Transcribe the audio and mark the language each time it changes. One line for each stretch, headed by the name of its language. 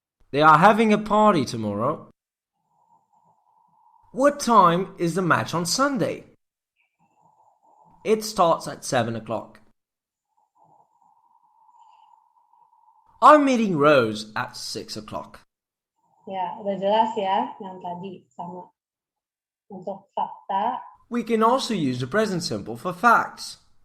English: They are having a party tomorrow. What time is the match on Sunday? It starts at 7 o'clock. I'm meeting Rose at 6 o'clock.
Indonesian: Ya, udah jelas ya yang tadi sama. Untuk fakta.
English: We can also use the present simple for facts.